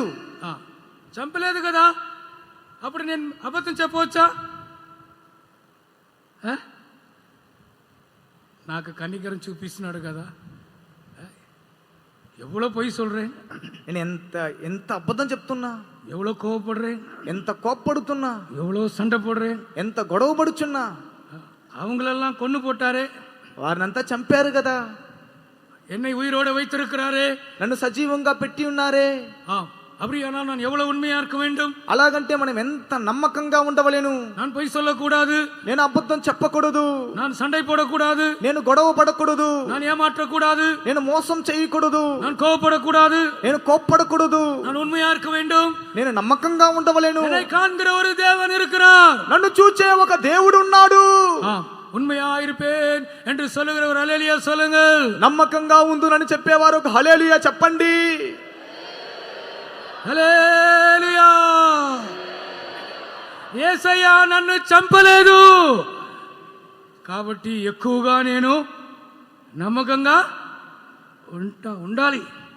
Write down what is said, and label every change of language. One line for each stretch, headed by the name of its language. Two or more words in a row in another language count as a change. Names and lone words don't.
Telugu: చంపలేదు కదా, అప్పుడు నేను అబద్ధం చెప్పవచ్చా? నాకు కనికరం చూపిస్తున్నాడు కదా,
Tamil: எவ்வளோ பொய் சொல்றேன்,
Telugu: నేను ఎంత అబద్ధం చెప్తున్నా,
Tamil: எவ்வளோ கோவப்படுறேன்,
Telugu: ఎంత కోప్పడుతున్నా,
Tamil: எவ்வளோ சண்டை போடுறேன்,
Telugu: ఎంత గొడవ పడుచున్నా.
Tamil: அவங்களெல்லாம் கொன்னு போட்டாரே,
Telugu: వారినంతా చంపారు కదా,
Tamil: என்னை உயிரோட வைத்திருக்கிறாரே,
Telugu: నన్ను సజీవంగా పెట్టి ఉన్నారే.
Tamil: அப்படியானால் நான் எவ்வளவு உண்மையா இருக்க வேண்டும்?
Telugu: అలాగంటే మనం ఎంత నమ్మకంగా ఉండవలేను.
Tamil: நான் பொய் சொல்லக்கூடாது,
Telugu: నేను అబద్ధం చెప్పకూడదు,
Tamil: நான் சண்டை போடக்கூடாது,
Telugu: నేను గొడవ పడకూడదు,
Tamil: நான் ஏமாற்றக்கூடாது,
Telugu: నేను మోసం చేయకూడదు,
Tamil: நான் கோபப்படக்கூடாது,
Telugu: నేను కోప్పడకూడదు,
Tamil: நான் உண்மையா இருக்க வேண்டும்.
Telugu: నేను నమ్మకంగా ఉండవలేను.
Tamil: என்னை காண்கிற ஒரு தேவன் இருக்கிறார்,
Telugu: నన్ను చూచే ఒక దేవుడు ఉన్నాడు.
Tamil: உண்மையா இருப்பேன் என்று சொல்லுகிற ஒரு ஹல்லேலூயா சொல்லுங்கள்.
Telugu: నమ్మకంగా ఉందునని చెప్పేవారు ఒక హల్లెలూయా చెప్పండి. హల్లెలూయా. యేసయ్య నన్ను చంపలేదు కాబట్టి ఎక్కువగా నేను నమ్మకంగా ఉండాలి.